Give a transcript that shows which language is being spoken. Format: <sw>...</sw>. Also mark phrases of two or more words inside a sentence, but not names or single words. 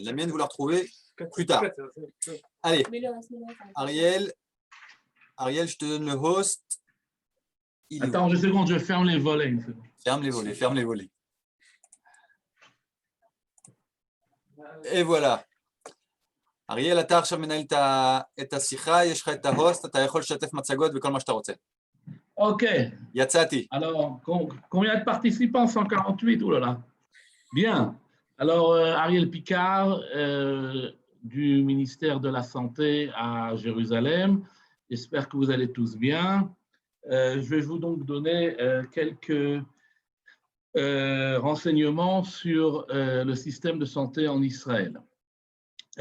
<fr>La mienne, vous la retrouvez plus tard. Allez, Ariel, je te donne le host. Attends une seconde, je ferme les volets. Ferme les volets, ferme les volets. Et voilà.</fr> <he>אריאל, אתה עכשיו מנהל את השיחה, יש לך את ההוסט, אתה יכול לשתף מצגות וכל מה שאתה רוצה.</he> <fr>Ok.</fr> <he>יצאתי.</he> <fr>Alors, combien de participants? 148, oh là là. Bien. Alors, Ariel Picard, du ministère de la Santé à Jérusalem. J'espère que vous allez tous bien. Je vais vous donc donner quelques renseignements sur le système de santé en Israël.</fr>